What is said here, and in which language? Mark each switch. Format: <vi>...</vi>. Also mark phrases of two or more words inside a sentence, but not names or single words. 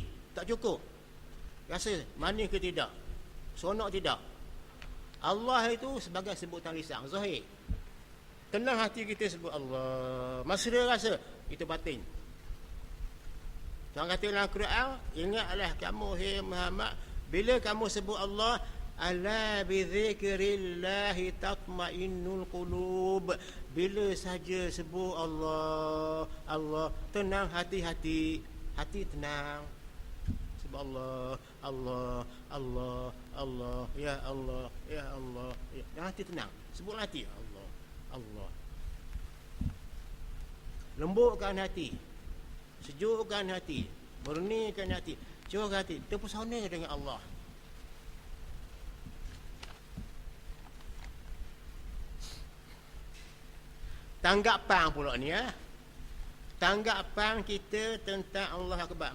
<ms>Tak cukup. Rasa manis ke tidak? Sonok tidak? Allah itu sebagai sebutan lisan, zahir. Tenang hati kita sebut Allah. Mesra rasa, itu batin. Tuhan kata dalam Quran, ingatlah kamu hai Muhammad, bila kamu sebut Allah,</ms> <ar>ألا بذكر الله تطمئن القلوب.</ar> <ms>Bila saja sebut Allah, Allah, tenang hati-hati, hati tenang. Sebut Allah, Allah, Allah, Allah, ya Allah, ya Allah, ya. Hati tenang. Sebut hati Allah, Allah. Lembutkan hati, sejukkan hati, murnikan hati, curah hati, terpesona dengan Allah. Tanggapan pula ni tanggapan kita tentang Allah Akbar.</ms>